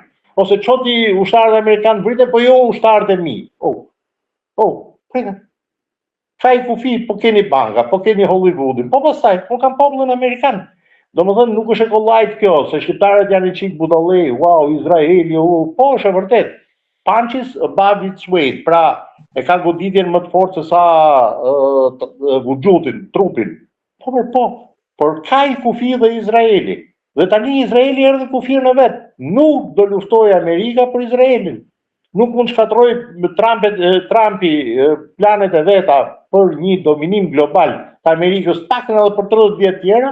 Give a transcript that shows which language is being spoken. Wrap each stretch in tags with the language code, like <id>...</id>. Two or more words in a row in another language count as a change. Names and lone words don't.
<sq>Ose çoti ushtarët amerikanë vriten, po jo ushtarët e mi. Ka i kufi, po keni banka, po keni Hollywoodin, po pastaj, po kam popullin amerikan. Domethënë nuk është e kollajt kjo, se shqiptarët janë i çik budallë, wow, Izraeli, po është e vërtet.</sq> <en>Punches above its weight,</en> <sq>pra e ka goditjen më të fortë se sa vujudin, trupin. Por ka i kufi dhe Izraeli. Dhe tani Izraeli erdhi kufir në vet. Nuk do luftoj Amerika për Izraelin. Nuk mund shkatroj Trumpi planet e veta për një dominim global të Amerikës takën edhe për 30 vjet tjera.</sq>